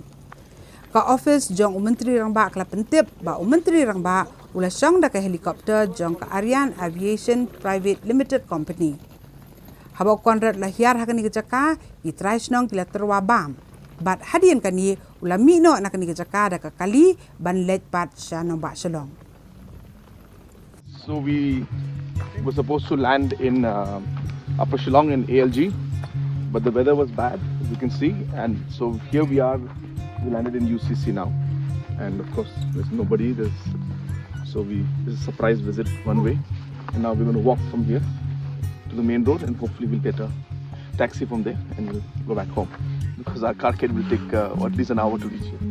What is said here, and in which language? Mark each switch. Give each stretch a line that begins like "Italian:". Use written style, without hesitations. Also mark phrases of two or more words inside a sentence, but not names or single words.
Khasi: Ka office jong Myntri Rangbah kala pentip ba Myntri Rangbah ula Shong da ka helikopter jong ka Aryan Aviation Private Limited Company. Haba Conrad la Hiar ha kani jaka i traisnong kila terwa bam. Bat hadian kani ula mi no na kani jaka da ka kali ban let pat sya no ba Shong.
English: So we were supposed to land in Upper Shillong in ALG, but the weather was bad, as you can see, and so here we are. We landed in UCC now, and of course there's nobody. This is a surprise visit one way, and now we're going to walk from here to the main road, and hopefully we'll get a taxi from there, and we'll go back home because our Kyrkieh will take at least an hour to reach here.